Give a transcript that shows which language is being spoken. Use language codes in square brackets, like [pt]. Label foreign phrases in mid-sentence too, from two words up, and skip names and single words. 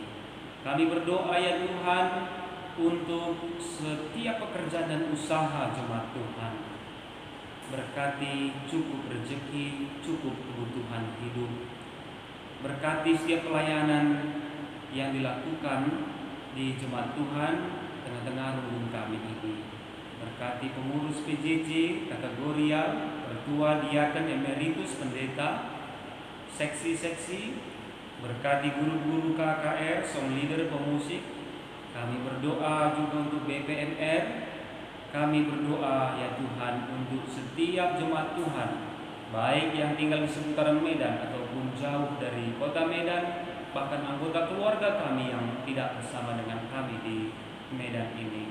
[id] Kami berdoa ya Tuhan untuk setiap pekerjaan dan usaha jemaat Tuhan. Berkati cukup rezeki, cukup kebutuhan hidup. Berkati setiap pelayanan yang dilakukan di jemaat Tuhan tengah-tengah rumpun kami ini. Berkati pengurus PJJ, kategorial, pertua, diaken, emeritus, pendeta, seksi-seksi. Berkati guru-guru KKR, [en] song leader, [id] pemusik. Kami berdoa juga untuk BPMR, Kami berdoa ya Tuhan untuk setiap jemaat Tuhan, baik yang tinggal di seputaran Medan ataupun jauh dari kota Medan, bahkan anggota keluarga kami yang tidak bersama dengan kami di Medan ini.